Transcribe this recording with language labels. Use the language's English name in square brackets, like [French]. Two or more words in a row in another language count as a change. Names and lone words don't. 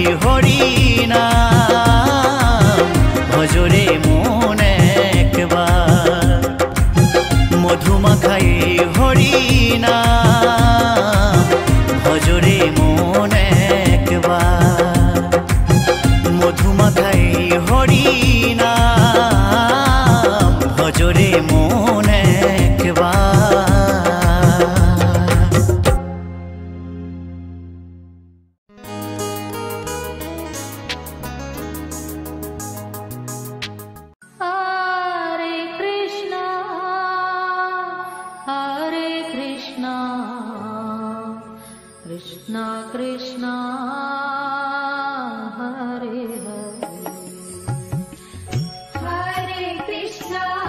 [Bangla] হরিনাম ভজরে মন একবার, মধুমাখাই হরিনাম ভজরে মন একবার, মধুমাখাই হরিনাম ভজরে মন একবার। [Sanskrit] Hare Krishna, Krishna Krishna, Hare Hare, Hare Krishna,